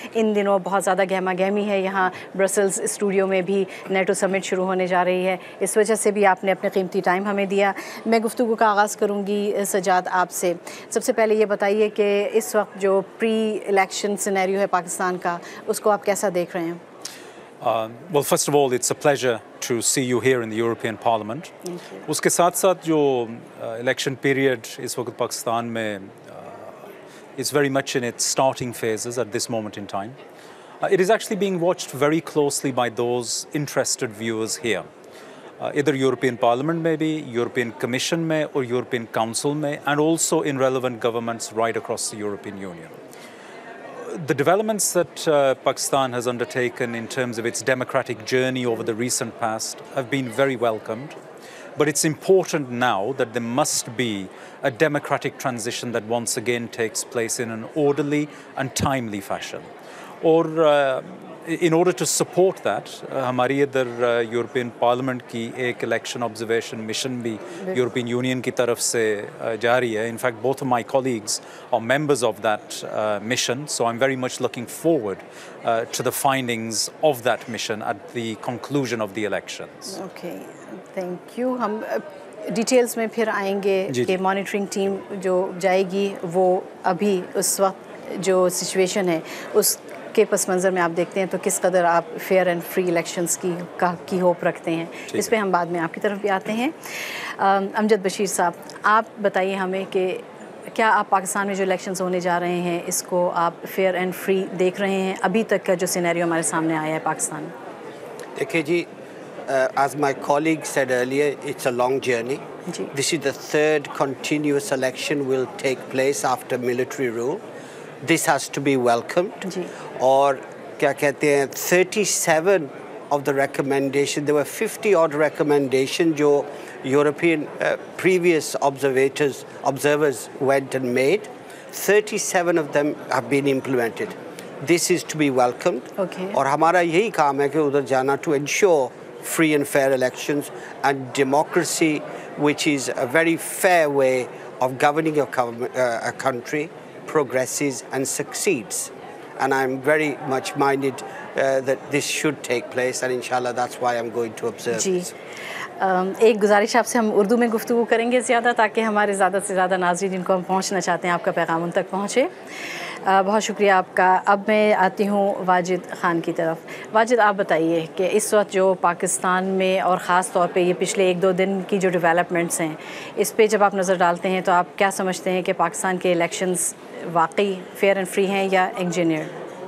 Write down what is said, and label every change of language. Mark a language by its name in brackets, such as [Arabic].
[Urdu] ان دنوں بہت زیادہ گہما گہمی ہے یہاں برسلز اسٹوڈیو میں بھی نیٹو سمٹ شروع ہونے جا رہی ہے, اس وجہ سے بھی آپ نے اپنے قیمتی ٹائم ہمیں دیا. میں گفتگو کا آغاز کروں گی سجاد آپ سے. سب سے پہلے یہ بتائیے کہ اس وقت جو پری الیکشن سینیریو ہے پاکستان کا اس کو آپ کیسا دیکھ رہے ہیں؟ [English] Well, first of all, it's a pleasure to see you here in the European Parliament. [Urdu] اس کے ساتھ ساتھ جو الیکشن پیریڈ اس وقت پاکستان میں [English] is very much in its starting phases at this moment in time. It is actually being watched very closely by those interested viewers here. Either European Parliament [Urdu] میں بھی, [English] European Commission [Urdu] میں اور [English] European Council میں, and also in relevant governments right across the European Union. The developments that Pakistan has undertaken in terms of its democratic journey over the recent past have been very welcomed. But it's important now that there must be a democratic transition that once again takes place in an orderly and timely fashion. Or in order to support that, [Urdu] ہماری ادھر European parliament کی ایک election observation mission بھی European union کی طرف سے جاری ہے. [English] In fact, both of my colleagues are members of that mission, so I'm very much looking forward to the findings of that mission at the conclusion of the elections. Okay, thank you. [Urdu] ہم details میں پھر آئیں گے کہ monitoring team جو جائے گی وہ ابھی اس وقت جو سچویشن ہے اس کے پس منظر میں آپ دیکھتے ہیں تو کس قدر آپ فیئر اینڈ فری الیکشنز کی ہوپ رکھتے ہیں؟ اس پہ ہم بعد میں آپ کی طرف بھی آتے ہیں. امجد بشیر صاحب, آپ بتائیے ہمیں کہ کیا آپ پاکستان میں جو الیکشنز ہونے جا رہے ہیں اس کو آپ فیئر اینڈ فری دیکھ رہے ہیں ابھی تک کا جو سینیریو ہمارے سامنے آیا ہے پاکستان میں؟ دیکھیے جی, [English] as my colleague said earlier, it's a long journey. This is the third continuous election will take place after military rule. This has to be welcomed. [Urdu] اور کیا کہتے ہیں [English] 37 of the recommendation, there were 50 odd recommendation [Urdu] جو [English] European previous observers went and made. 37 of them have been implemented. This is to be welcomed. [Urdu] اور ہمارا یہی کام ہے کہ ادھر جانا [English] to ensure free and fair elections and democracy, which is a very fair way of governing a country, progresses and succeeds. And I'm very much minded that this should take place, and inshallah that's why I'm going to observe this. [Urdu] ایک گزارش آپ سے, ہم اردو میں گفتگو کریں گے زیادہ تاکہ ہمارے زیادہ سے زیادہ ناظرین جن کو ہم پہنچنا چاہتے ہیں آپ کا پیغام ان تک پہنچے. بہت شکریہ آپ کا. اب میں آتی ہوں واجد خان کی طرف. واجد, آپ بتائیے کہ اس وقت جو پاکستان میں اور خاص طور پہ یہ پچھلے 1-2 دن کی جو ڈیولپمنٹس ہیں اس پہ جب آپ نظر ڈالتے ہیں تو آپ کیا سمجھتے ہیں کہ پاکستان کے الیکشنز واقعی فیئر اینڈ فری ہیں یا انجینئرڈ؟